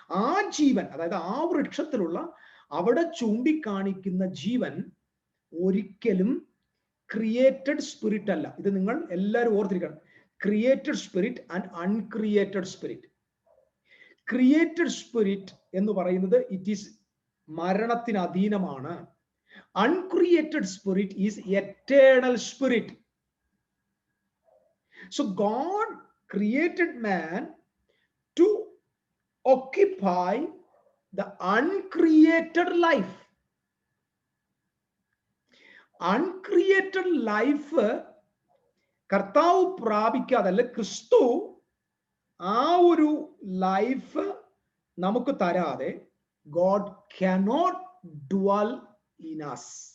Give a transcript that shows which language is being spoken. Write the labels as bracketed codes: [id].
[ml] ആ ജീവൻ, അതായത് ആ വൃക്ഷത്തിലുള്ള അവിടെ ചൂണ്ടിക്കാണിക്കുന്ന ജീവൻ ഒരിക്കലും ക്രിയേറ്റഡ് സ്പിരിറ്റ് അല്ല. ഇത് നിങ്ങൾ എല്ലാവരും ഓർത്തിരിക്കണം. [en] Created spirit and uncreated spirit. [ml] Created spirit എന്ന് പറയുന്നത് [en] it is [ml] മരണത്തിന് അധീനമാണ്. [en] Uncreated spirit is eternal spirit. So God created man to occupy the uncreated life. Uncreated life [ml] കർത്താവ് പ്രാപിക്കാതല്ല, ക്രിസ്തു ആ ഒരു ലൈഫ് നമുക്ക് തരാതെ [en] God cannot dwell in us.